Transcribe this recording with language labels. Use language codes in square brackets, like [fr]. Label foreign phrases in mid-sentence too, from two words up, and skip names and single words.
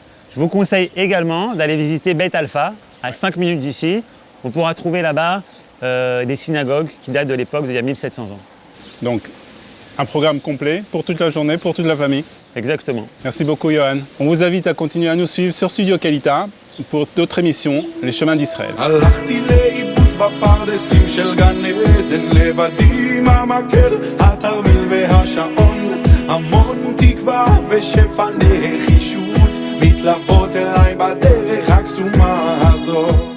[fr] Je vous conseille également d'aller visiter Beit Alpha, à 5 minutes d'ici, On pourra trouver là-bas des synagogues qui datent de l'époque d'il y a 1700 ans. Donc, un programme complet pour toute la journée, pour toute la famille. Exactement. Merci beaucoup, Johan. On vous invite à continuer à nous suivre sur Studio Kalita pour d'autres émissions, Les Chemins d'Israël. [he] הלכתי לאיבוד בפרדסים של גן עדן, לבדי עם המקל, התרמיל והשעון, המון תקווה ושפע נחישות מתלוות אליי בדרך הקסומה הזאת.